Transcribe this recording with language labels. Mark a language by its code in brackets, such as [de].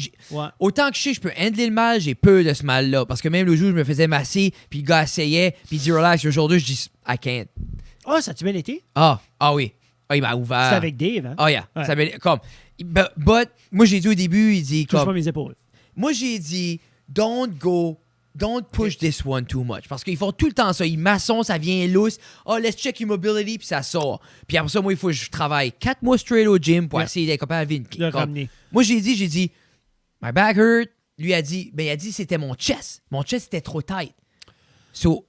[fr] Ouais. Autant que je peux handler le mal, j'ai peur de ce mal-là. Parce que même le jour où je me faisais masser, puis le gars essayait, puis il dit relax, aujourd'hui, je dis [en] I can't. [fr] Ah, ça a-tu bien été? Ah oui. Ah, il m'a ouvert. C'était avec Dave, hein? [en] Ah, yeah. [fr] Ouais. Ça m'est- comme, but, moi, j'ai dit au début, il dit Touche pas comme... mes épaules. Moi, j'ai dit, [en] don't push this one too much. [fr] Parce qu'ils font tout le temps ça. Ils maçonnent, ça vient lousse. Oh, [en] let's check your mobility, [fr] puis ça sort. Puis après ça, moi, il faut que je travaille 4 mois straight au gym pour [en] Yeah. [fr] essayer d'être capable de Le ramener. Moi, j'ai dit, [en] my back hurt. [fr] Lui il a dit, c'était mon chest. Mon chest était trop tight. [en] So,